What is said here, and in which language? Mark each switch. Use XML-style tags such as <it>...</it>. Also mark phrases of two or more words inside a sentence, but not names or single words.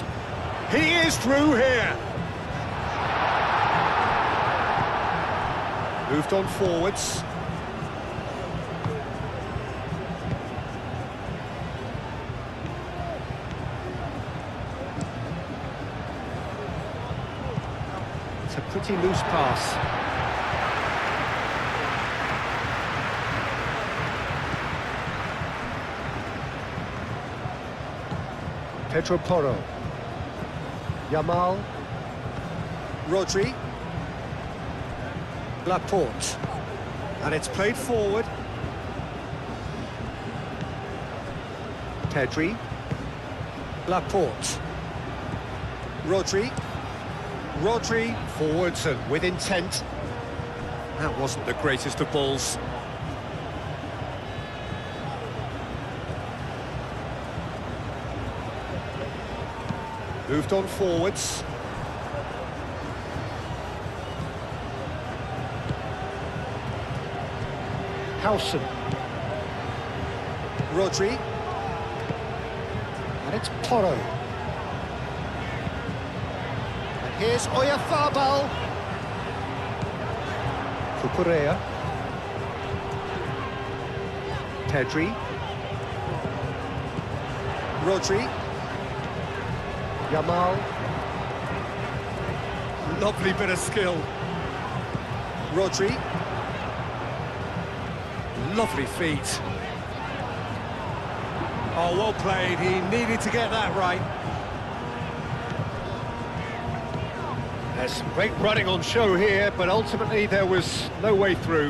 <en>He is through here. Moved on forwards. It's a pretty loose pass. Pedro Porro. Yamal. Rodri. Laporte. And it's played forward. Pedri. Laporte. Rodri. Rodri forwards and with intent. That wasn't the greatest of balls. Moved on forwards. Howson. Rodri. And it's Porro. And here's Oyarzabal. Cucurella. Pedri. Rodri. Yamal. Lovely bit of skill. Rodri. Lovely feet. Oh, well played. He needed to get that right. There's some great running on show here, but ultimately there was no way through.</en>